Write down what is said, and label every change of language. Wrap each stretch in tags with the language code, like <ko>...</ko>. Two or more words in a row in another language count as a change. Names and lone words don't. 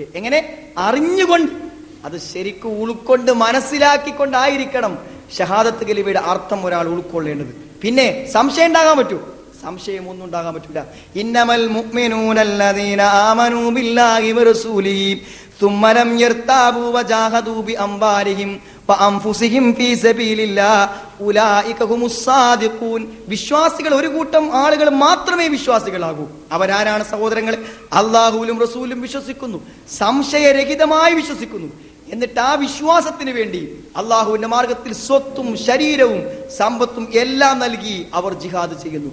<ml>എങ്ങനെ? അറിഞ്ഞുകൊണ്ട്, അത് ശരിക്കും ഉൾക്കൊണ്ട് മനസ്സിലാക്കിക്കൊണ്ടായിരിക്കണം ഷഹാദത്ത് കലിമയുടെ അർത്ഥം ഒരാൾ ഉൾക്കൊള്ളേണ്ടത്. പിന്നെ സംശയം ഉണ്ടാകാൻ പറ്റൂ? സംശയം ഒന്നും ഉണ്ടാകാൻ പറ്റില്ല.</ml> <ar>إنما المؤمنون الذين آمنوا بالله ورسوله ثم لم يرتابوا وجاهدوا بأموالهم وأنفسهم في سبيل الله أولئك هم الصادقون.</ar> <ml>വിശ്വാസികൾ ഒരു കൂട്ടം ആളുകൾ മാത്രമേ വിശ്വാസികളാകൂ. അവരാരാണ് സഹോദരങ്ങളെ? അല്ലാഹുവിലും റസൂലും വിശ്വസിക്കുന്നു, സംശയരഹിതമായി വിശ്വസിക്കുന്നു. എന്നിട്ട് ആ വിശ്വാസത്തിന് വേണ്ടി അള്ളാഹുവിന്റെ മാർഗത്തിൽ സ്വത്തും ശരീരവും സമ്പത്തും എല്ലാം നൽകി അവർ ജിഹാദ് ചെയ്യുന്നു.</ml>